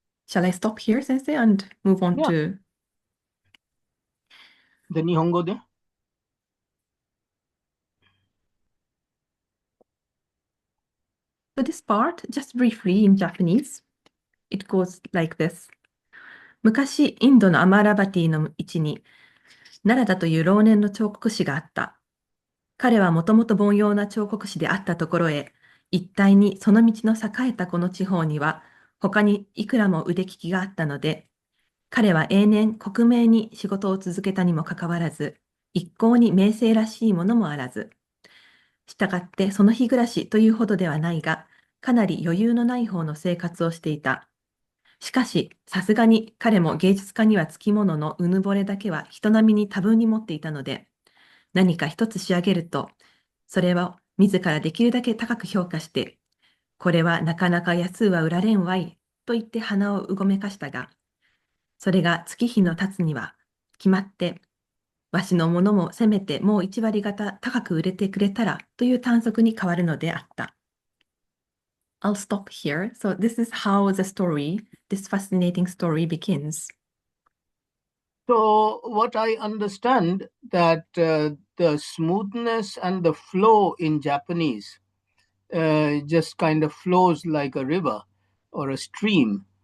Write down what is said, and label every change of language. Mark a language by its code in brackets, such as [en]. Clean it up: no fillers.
[en] Shall I stop here, Sensei, and move on to... The Nihongo de? So this part, just briefly in Japanese, it goes like this. [ja] 昔、インドのアマラバティの位置に、ナラダという老年の彫刻師があった。彼はもともと凡庸な彫刻師であったところへ、一体にその道の栄えたこの地方には、他にいくらも腕利きがあったので、彼は永年克明に仕事を続けたにもかかわらず、一向に名声らしいものもあらず、したがってその日暮らしというほどではないが、かなり余裕のない方の生活をしていた。しかし、さすがに彼も芸術家にはつきもののうぬぼれだけは人並みに多分に持っていたので、何か一つ仕上げると、それを自らできるだけ高く評価して、これはなかなか安うは売られんわい、と言って鼻をうごめかしたが、それが月日の経つには、決まって、わしのものもせめてもう一割方高く売れてくれたらという短足に変わるのであった。 [en] I'll stop here. So this is how the story, this fascinating story begins. So what I understand that the smoothness and the flow in Japanese just kind of flows like a river or a stream.